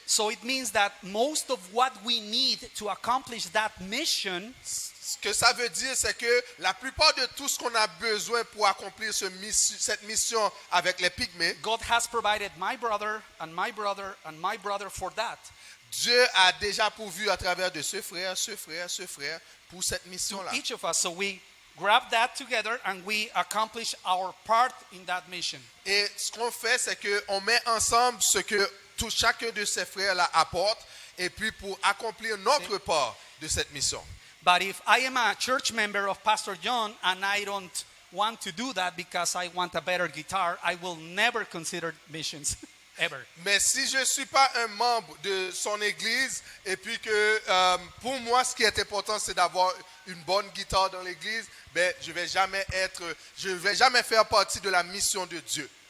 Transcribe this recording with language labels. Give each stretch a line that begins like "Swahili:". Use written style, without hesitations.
English: So it means that most of what we need to accomplish that mission
French: Ce que ça veut dire, c'est que la plupart de tout ce qu'on a besoin pour accomplir cette mission avec les pygmées,
English: God has provided my brother and my brother and my brother for that.
French: Dieu a déjà pourvu à travers de ce frère pour cette mission-là.
English: Each of us. So we grab that together and we accomplish our part in that mission.
French: Et ce qu'on fait, c'est qu'on met ensemble ce que chacun de ces frères-là apporte, et puis pour accomplir notre part de cette mission.
English: But if I am a church member of Pastor John and I don't want to do that because I want a better guitar, I will never consider missions, ever.
French: Mais si je ne suis pas un membre de son église, et puis que pour moi, ce qui est important, c'est d'avoir une bonne guitare dans l'église, ben, je ne vais jamais faire partie de la mission de Dieu.